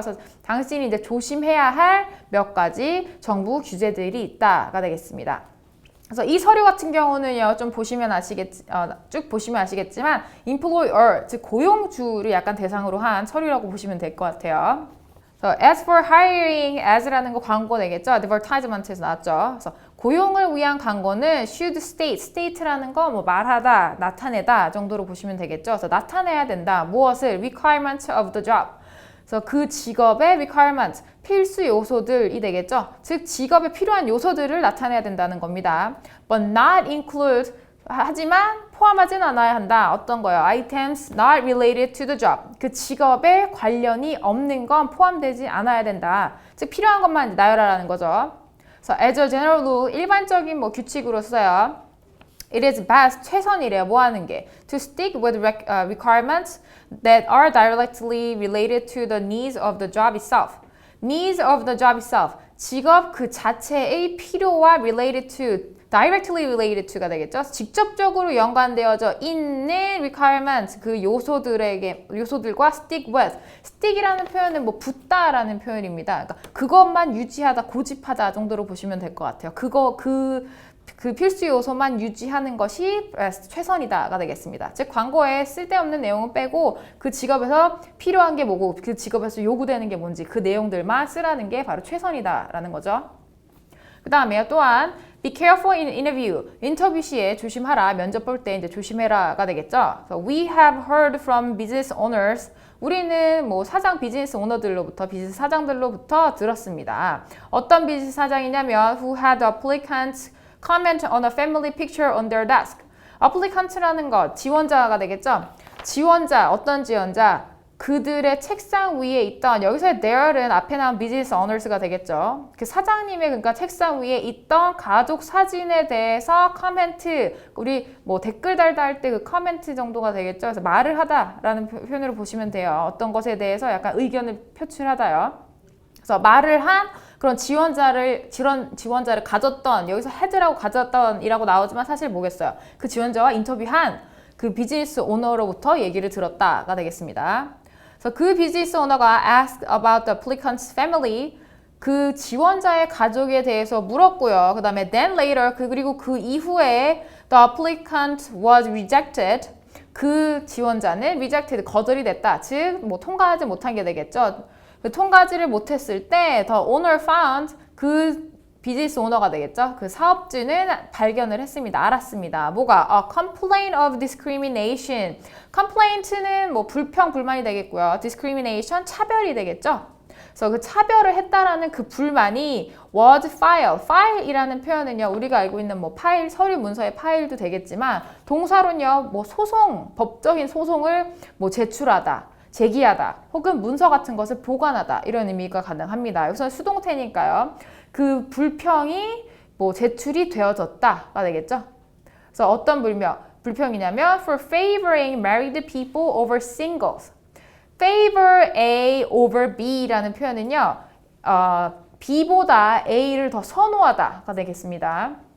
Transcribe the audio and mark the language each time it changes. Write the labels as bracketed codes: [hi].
[ko] 그래서 당신이 이제 조심해야 할 몇 가지 정부 규제들이 있다가 되겠습니다. 그래서 이 서류 같은 경우는요, 좀 보시면 쭉 보시면 아시겠지만, employer, 즉 고용주를 약간 대상으로 한 서류라고 보시면 될 것 같아요. [en] So, as for hiring, as [ko] 라는 거 광고 되겠죠? advertisement에서 나왔죠. 그래서 고용을 위한 광고는 [en] should state [ko] 라는 거 말하다, 나타내다 정도로 보시면 되겠죠. 그래서 나타내야 된다. 무엇을? [en] requirement of the job. [ko] 그래서 그 직업의 requirement, 필수 요소들이 되겠죠. 즉 직업에 필요한 요소들을 나타내야 된다는 겁니다. [en] But not include, [ko] 하지만 포함하진 않아야 한다. 어떤 거요? [en] Items not related to the job. [ko] 그 직업에 관련이 없는 건 포함되지 않아야 된다. 즉 필요한 것만 나열하라는 거죠. 그래서 [en] as a general rule, [ko] 일반적인 규칙으로 써요. [en] It is best, [ko] 최선이래요. 뭐 하는 게? [en] To stick with requirements that are directly related to the needs of the job itself. Needs of the job itself. [ko] 직업 그 자체의 필요와 related to, [en] directly related to [ko] 가 되겠죠. 직접적으로 연관되어져 있는 requirements, 그 요소들과 stick with. stick이라는 표현은 붙다라는 표현입니다. 그러니까 그것만 유지하다, 고집하다 정도로 보시면 될 것 같아요. 그 필수 요소만 유지하는 것이 최선이다가 되겠습니다. 즉 광고에 쓸데없는 내용은 빼고 그 직업에서 필요한 게 뭐고 그 직업에서 요구되는 게 뭔지 그 내용들만 쓰라는 게 바로 최선이다라는 거죠. 그 다음에 또한 [en] be careful in interview. [ko] 인터뷰 시에 조심하라. 면접 볼 때 이제 조심해라가 되겠죠. [en] So we have heard from business owners. [ko] 우리는 비즈니스 오너들로부터, 비즈니스 사장들로부터 들었습니다. 어떤 비즈니스 사장이냐면 [en] who had applicants comment on a family picture on their desk. [ko] applicant라는 것, 지원자가 되겠죠. 지원자, 어떤 지원자? 그들의 책상 위에 있던, 여기서의 there는 앞에 나온 business owners가 되겠죠. 그 사장님의 그러니까 책상 위에 있던 가족 사진에 대해서 커멘트, 우리 댓글 달다 할 때 그 커멘트 정도가 되겠죠. 그래서 말을 하다라는 표현으로 보시면 돼요. 어떤 것에 대해서 약간 의견을 표출하다요. 그래서 말을 한 그런 지원자를 가졌던, 여기서 헤드라고 가졌던 이라고 나오지만 사실 뭐겠어요? 그 지원자와 인터뷰한 그 비즈니스 오너로부터 얘기를 들었다가 되겠습니다. 그래서 그 비즈니스 오너가 [en] asked about the applicant's family, [ko] 그 지원자의 가족에 대해서 물었고요. 그 다음에 [en] then later, [ko] 그리고 그 이후에 [en] the applicant was rejected, [ko] 그 지원자는 rejected, 거절이 됐다. 즉, 뭐 통과하지 못한 게 되겠죠. 그 통과하지를 못했을 때 [en] the owner found, [ko] 그 비즈니스 오너가 되겠죠. 그 사업주는 발견을 했습니다. 알았습니다. 뭐가? [en] A complaint of discrimination. [ko] complaint는 뭐 불평, 불만이 되겠고요. discrimination, 차별이 되겠죠. 그래서 그 차별을 했다라는 그 불만이 [en] was filed. [ko] file이라는 표현은요, 우리가 알고 있는 뭐 파일, 서류 문서의 파일도 되겠지만 동사로는요, 뭐 소송, 법적인 소송을 뭐 제출하다, 제기하다, 혹은 문서 같은 것을 보관하다, 이런 의미가 가능합니다. 여기서는 수동태니까요. 그 불평이 뭐 제출이 되어졌다가 되겠죠. 그래서 어떤 불평이냐면 [en] for favoring married people over singles. favor A over B [ko] 라는 표현은요, B보다 A를 더 선호하다가 되겠습니다.